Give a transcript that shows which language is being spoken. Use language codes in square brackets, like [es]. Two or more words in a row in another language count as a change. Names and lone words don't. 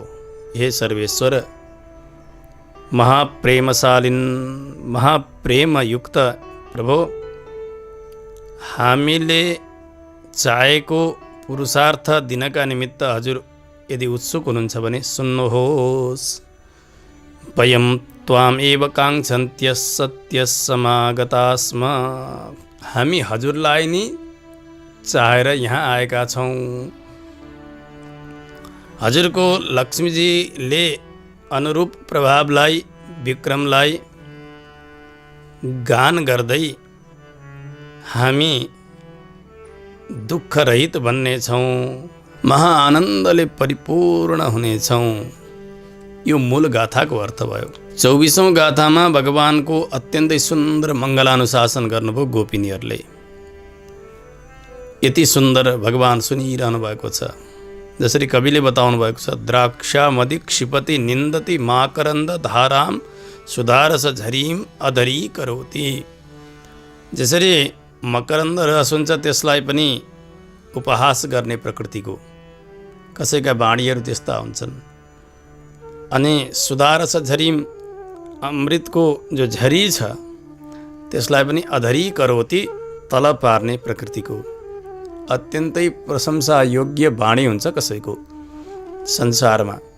[ne] हे सर्वेश्वर, महाप्रेमशालिन महाप्रेमयुक्त प्रभु, हामीले चाहेको पुरुषार्थ दिनका निमित्त हजुर यदि उत्सुक हुनुहुन्छ भने सुन्नुहोस्। [sa] वयं त्वाम् एव काङ्क्षन्त्यः सत्यः समागताः स्म। [ne] हामी हजुरलाई नि चाहेर यहाँ आएका छौँ। हजुरको लक्ष्मीजीले अनुरूप प्रभावलाई विक्रमलाई गान गर्दै हामी दुःख रहित बन्नेछौँ, महाआनन्दले परिपूर्ण हुनेछौँ। यो मूल गाथाको अर्थ भयो। 24औं गाथामा भगवानको अत्यन्तै सुन्दर मङ्गलानुशासन गर्नुभयो गोपिनीहरूले। यति सुन्दर भगवान सुनिरहनु भएको छ। जसरी कविले बताउनु भएको छ, [sa] द्राक्षामदि क्षिपति निन्दति माकरन्द धाराम सुधारस झरीम अधरी करोति। [ne] जसरी मकरन्द रस हुन्छ त्यसलाई पनि उपहास गर्ने प्रकृतिको कसैका बाणीहरू त्यस्ता हुन्छन्। अनि [sa] सुधारस झरीम [ne] अमृतको जो झरी छ त्यसलाई पनि [sa] अधरी करोति [ne] तल पार्ने प्रकृतिको अत्यन्तै प्रशंसा योग्य बाणी हुन्छ कसैको संसारमा।